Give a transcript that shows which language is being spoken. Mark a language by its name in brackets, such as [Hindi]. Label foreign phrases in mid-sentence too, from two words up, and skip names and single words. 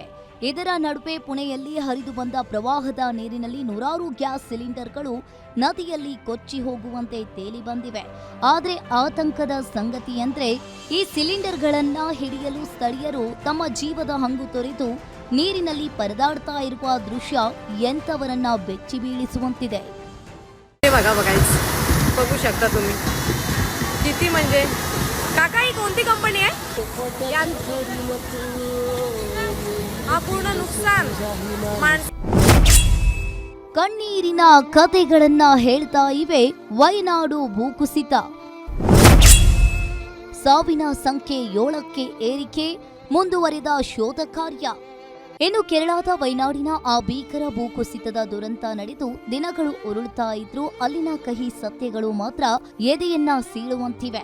[Kannada] ಇದರ ನಡುವೆ ಪುಣೆಯಲ್ಲಿ ಹರಿದು ಬಂದ ಪ್ರವಾಹದ ನೀರಿನಲ್ಲಿ 100 ಗ್ಯಾಸ್ ಸಿಲಿಂಡರ್ಗಳು ನದಿಯಲ್ಲಿ ಕೊಚ್ಚಿ ಹೋಗುವಂತೆ ತೇಲಿ ಬಂದಿವೆ. ಆದರೆ ಆತಂಕದ ಸಂಗತಿ ಅಂದ್ರೆ ಈ ಸಿಲಿಂಡರ್ಗಳನ್ನ ಹಿಡಿಯಲು ಸ್ಥಳೀಯರು ತಮ್ಮ ಜೀವದ ಹಂಗು ತೊರೆದು ನೀರಿನಲ್ಲಿ ಪರದಾಡ್ತಾ ಇರುವ ದೃಶ್ಯ ಎಂತವರನ್ನ ಬೆಚ್ಚಿ ಬೀಳಿಸುವಂತಿದೆ. [Marathi] बघू शकता तुम्ही किती म्हणजे काका ही कोणती कंपनी आहे? हा पूर्ण नुकसान [Kannada] ಕಣ್ಣೀರಿನ ಕಥೆಗಳನ್ನ ಹೇಳ್ತಾ ಇವೆ ವಯನಾಡು ಭೂಕುಸಿತ. ಸಾವಿನ ಸಂಖ್ಯೆ 7ಕ್ಕೆ ಏರಿಕೆ, ಮುಂದುವರಿದ ಶೋಧ ಕಾರ್ಯ. ಇನ್ನು ಕೇರಳದ ವಯನಾಡಿನ ಆ ಭೀಕರ ಭೂಕುಸಿತದ ದುರಂತ ನಡೆದು ದಿನಗಳು ಉರುಳ್ತಾ ಇದ್ರೂ ಅಲ್ಲಿನ ಕಹಿ ಸತ್ಯಗಳು ಮಾತ್ರ ಎದೆಯನ್ನ ಸೀಳುವಂತಿವೆ.